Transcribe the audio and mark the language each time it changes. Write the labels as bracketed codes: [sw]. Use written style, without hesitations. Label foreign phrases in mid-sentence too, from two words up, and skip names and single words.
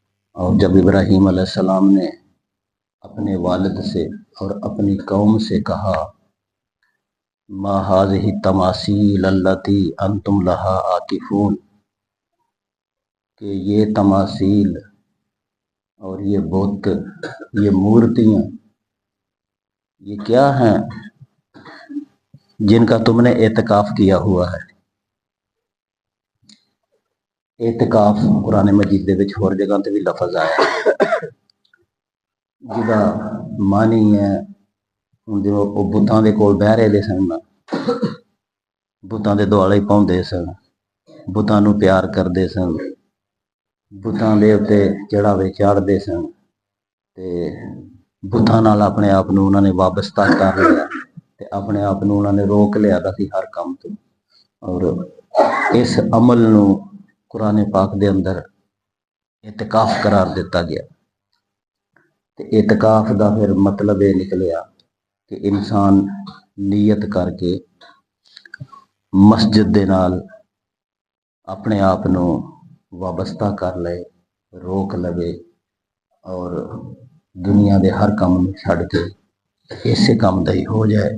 [ur] اور جب ابراہیم علیہ السلام نے اپنے والد سے اور اپنی قوم سے کہا [ar] ما هذه التماثیل التي انتم لها عاکفون، [ur] کہ یہ تماثیل اور یہ بت، یہ مورتیاں، یہ کیا ہیں جن کا تم نے اعتکاف کیا ہوا ہے۔ [pa] اعتکاف قرآن مجید دے وچ ہور جگہ تے بھی لفظ آیا ہے جدا معنی ہے جو وہ بتاں دے کول بہ رہے دے سن، بتاں دے دوالے پاؤندے سن، بتاں نو پیار کردے سن، بتاں دے اتے چڑھاوے چاڑھدے سن، تے بتاں نال اپنے آپ نو انہاں نے وابستہ کر لیا تے اپنے آپ نو انہاں نے روک لیا سی ہر کام تو۔ اور اس عمل نو قرآن پاک دے اندر اعتکاف قرار دیتا گیا۔ تے اعتکاف دا پھر مطلب یہ نکلیا کہ انسان نیت کر کے مسجد دے نال اپنے آپ نو وابستہ کر لے، روک لوے اور دنیا دے ہر کام نو چھڑ کے اسے کام دا ہی ہو جائے۔